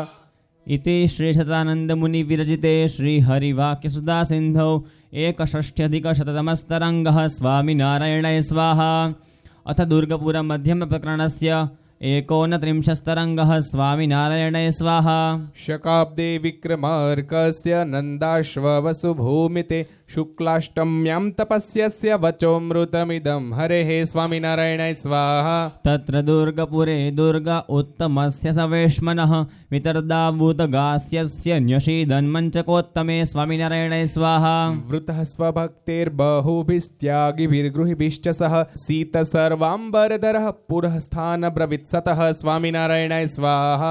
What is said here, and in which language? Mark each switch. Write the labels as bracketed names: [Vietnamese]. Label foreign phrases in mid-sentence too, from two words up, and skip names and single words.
[Sanskrit] इति श्रीशतानन्दमुनिविरचिते श्रीहरिवाक्यसुधासिन्धौ 61अधिकशततमस्तरङ्गः स्वामिनारायणाय स्वाहा अथ दुर्गपुरमध्यमप्रकरणस्य 39स्तरङ्गः स्वामिनारायणाय स्वाहा शकाब्दे विक्रमार्कस्य नन्दाश्ववसुभूमिते શુક્લાષ્ટમ્યામ તપસ્યસ્ય વચોમૃતમિદમ હરેઃ સ્વામિનારાયણાય સ્વાહા. તત્ર દુર્ગપુરે દુર્ગ ઉત્તમસ્ય સવેશ્મનઃ વિતરદાવૂતગાસ્યસ્ય ન્યષીદન્મંચકોત્તમે સ્વામિનારાયણાય સ્વાહા. વૃતઃ સ્વભક્તૈર્બહુભિસ્ત્યાગિभिर्गृहिभिश्च સહ સીત સર્વાંબરધરઃ પુરઃ સ્થાનબ્રવીત્સતઃ સ્વામિનારાયણાય સ્વાહા.